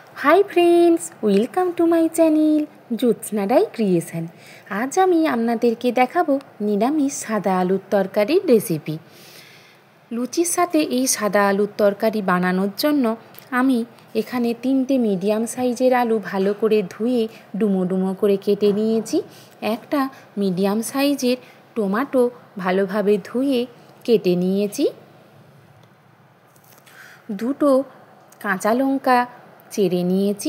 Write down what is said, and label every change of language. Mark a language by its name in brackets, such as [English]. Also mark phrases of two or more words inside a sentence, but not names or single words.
[English] Hi friends welcome to my channel ज्योत्स्ना राय क्रिएशन। [Bangla] আজ আমি আপনাদেরকে দেখাবো নিরামিষ সাদা আলুর তরকারির রেসিপি। লুচির সাথে এই সাদা আলুর তরকারি বানানোর জন্য আমি এখানে 3টে মিডিয়াম সাইজের আলু ভালো করে ধুয়ে ডুমো ডুমো করে কেটে নিয়েছি। একটা মিডিয়াম সাইজের টমেটো ভালোভাবে ধুয়ে কেটে নিয়েছি। দুটো কাঁচা লঙ্কা চেড়ে নিয়েছি।